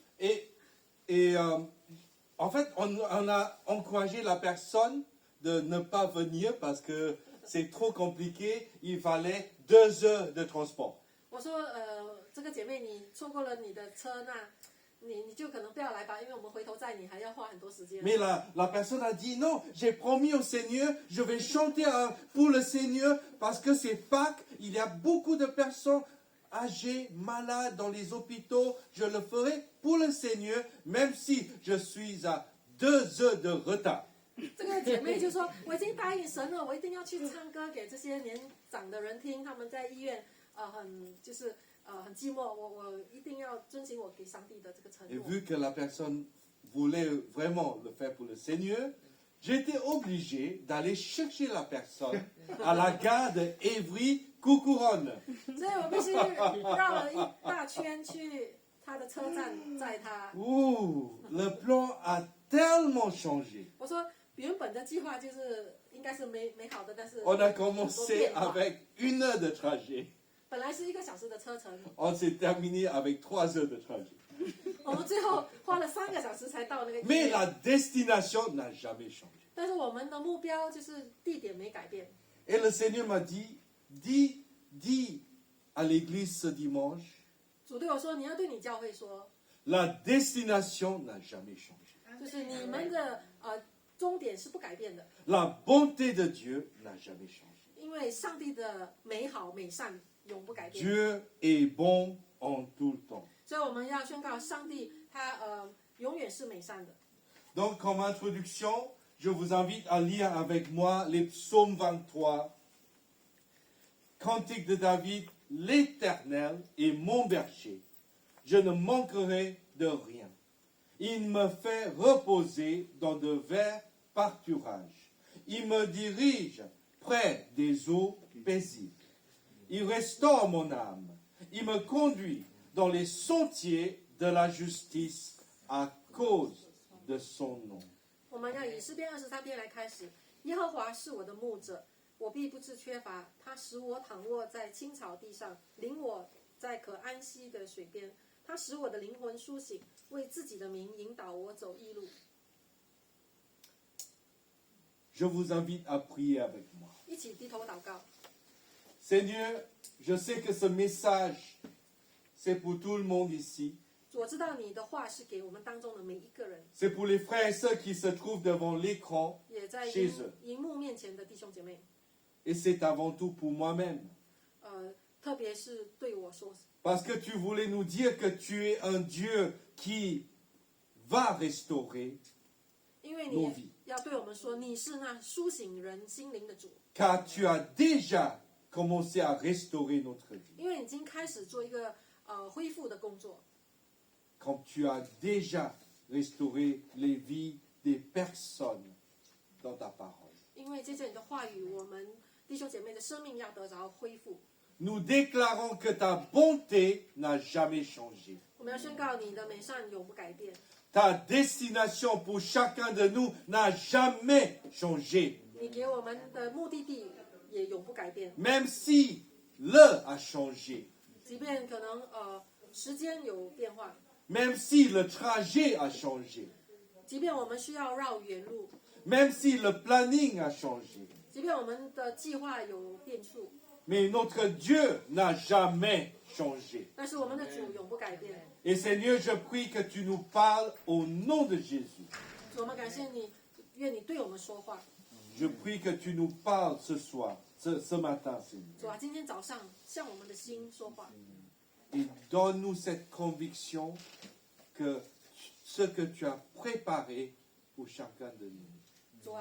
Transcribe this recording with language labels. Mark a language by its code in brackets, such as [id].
[fr] Et en fait, on a encouragé la personne de ne pas venir parce que c'est trop compliqué. Il fallait 2 heures de transport. [zh] 我说这个姐妹，你错过了你的车，那你就可能不要来吧，因为我们回头载你还要花很多时间。 [fr] Mais la personne a dit non, j'ai promis au Seigneur, je vais chanter pour le Seigneur parce que c'est Pâques, il y a beaucoup de personnes âgées, malades dans les hôpitaux. Je le ferai pour le Seigneur, même si je suis à 2 heures de retard. [zh] 这个姐妹就说：“我已经答应神了，我一定要去唱歌给这些年长的人听。他们在医院很寂寞，我一定要遵循我给上帝的这个承 [fr] Et [zh] 诺。 [fr] vu que la personne voulait vraiment le faire pour le Seigneur, j'étais obligé d'aller chercher la personne à la gare de Évry-Coucouronne. [zh] 所以我必须绕了一大圈去他的车站载他。 [fr] Ouh, le plan a tellement changé. [zh] 我说原本的计划就是应该是美好的，但是 [fr] On a [zh] 很多 [fr] commencé [zh] 变化。 [fr] avec 1 heure de trajet. [zh] 本来是1个小时的车程， [fr] On s'est terminé avec 3 heures de trajet. [zh] 我们最后花了3个小时才到那个医 [fr] Mais [zh] 院。 [fr] la destination n'a jamais changé. [zh] 但是我们的目标就是地点没改变。 [fr] Et le Seigneur m'a dit, dis à l'église ce dimanche, [zh] 主对我说：“你要对你教会说， [fr] la destination n'a jamais changé. [zh] 就是你们的终点是不改变的， [fr] La bonté de Dieu n'a jamais changé. [zh] 因为上帝的美好美善永不改变。 [fr] Dieu est bon en tout temps. [zh] 所以我们要宣告，上帝他永远是美善的。 [fr] Donc, comme introduction, je vous invite à lire avec moi les psaumes 23, Cantique de David, l'Éternel est mon berger. Je ne manquerai de rien. Il me fait reposer dans de verts pâturages. Il me dirige près des eaux paisibles. Il restaure mon âme. Il me conduit dans les sentiers de la justice à cause de son nom. [zh] 我们要以诗篇23篇来开始。耶和华是我的牧者，我必不致缺乏。他使我躺卧在青草地上，领我在可安息的水边。他使我的灵魂苏醒，为自己的名引导我走义路。 [fr] Je vous invite à prier avec moi. [zh] 一起低头祷告。 [fr] Seigneur, je sais que ce message, c'est pour tout le monde ici. [zh] 主，我知道你的话是给我们当中的每一个人， [fr] C'est pour les frères et sœurs qui se trouvent devant l'écran. [zh] 也在 [en] Jesus [zh] 荧幕面前的弟兄姐妹， [fr] Et c'est avant tout pour moi-même. [zh] 特别是对我说， [fr] Parce que tu voulais nous dire que tu es un Dieu qui va restaurer, [zh] 因为 [fr] nos [zh] 你 [fr] vies. [zh] 要对我们说，你是那苏醒人心灵的主， [fr] Car tu as déjà commencé à restaurer notre vie. [zh] 因为你已经开始做一个恢复的工作。 [fr] Quand tu as déjà restauré les vies des personnes dans ta parole. [zh] 因为借着你的话语，我们弟兄姐妹的生命要得着恢复。 [fr] Nous déclarons que ta bonté n'a jamais changé. [zh] 我们要宣告你的美善永不改变， [fr] Ta destination pour chacun de nous n'a jamais changé. [zh] 你给我们的目的地也永不改变。 [fr] Même si l'heure a changé, [zh] 即便可能时间有变化， [fr] même si le trajet a changé, [zh] 即便我们需要绕远路， [fr] même si le planning a changé. [zh] 即便我们的计划有变数， [fr] Mais notre Dieu n'a jamais changé. [zh] 但是我们的主永不改变。 [fr] Et Seigneur, je prie que tu nous parles au nom de Jésus. [zh] 主，我们感谢你，愿你对我们说话。 [fr] Je prie que tu nous parles ce soir, ce matin, Seigneur. [zh] 主啊，今天早上向我们的心说话， [fr] Et donne-nous cette conviction que ce que tu as préparé pour chacun de nous